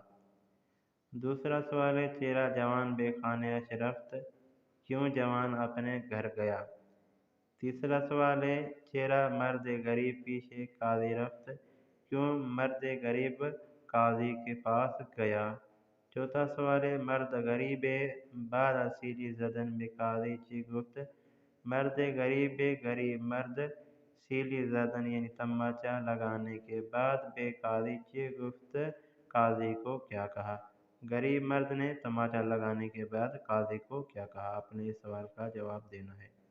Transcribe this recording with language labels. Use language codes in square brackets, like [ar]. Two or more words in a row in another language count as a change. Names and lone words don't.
[ur] دوسرا سوال ہے، [fa] چرا جوان بے خانے اش رفت، [ur] کیوں جوان اپنے گھر گیا؟ تیسرا سوال ہے، [fa] چرا مرد غریب پیشے قاضی رفت، [ur] کیوں مرد غریب قاضی کے پاس گیا؟ چوتھا سوال ہے، [fa] مرد غریب بعد از سیلی زدن بے قاضی چی گفت، مرد غریب مرد سیلی زدن [ur] یعنی تماچا لگانے کے بعد [fa] بے قاضی چی گفت، [ur] قاضی کو کیا کہا؟ غریب مرد نے تماچا لگانے کے بعد قاضی کو کیا کہا؟ اپنے اس سوال کا جواب دینا ہے۔